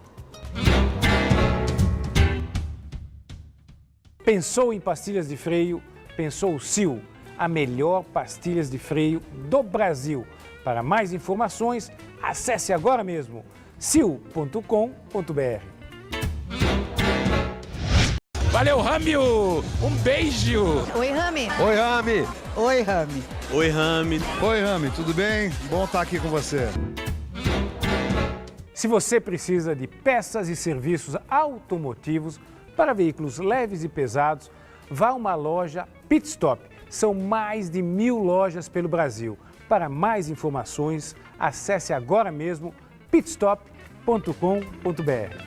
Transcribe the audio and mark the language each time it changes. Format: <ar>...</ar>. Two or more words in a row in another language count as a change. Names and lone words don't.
<pt>Pensou em pastilhas de freio? Pensou o Sil, a melhor pastilhas de freio do Brasil. Para mais informações, acesse agora mesmo sil.com.br. Valeu, Ramil! Um beijo! Oi, Rami. Oi, Rami. Oi, Rami. Oi, Rami. Oi, Rami, tudo bem? Bom estar aqui com você. Se você precisa de peças e serviços automotivos para veículos leves e pesados, vá a uma loja Pit Stop. São mais de 1000 lojas pelo Brasil. Para mais informações, acesse agora mesmo pitstop.com.br.</pt>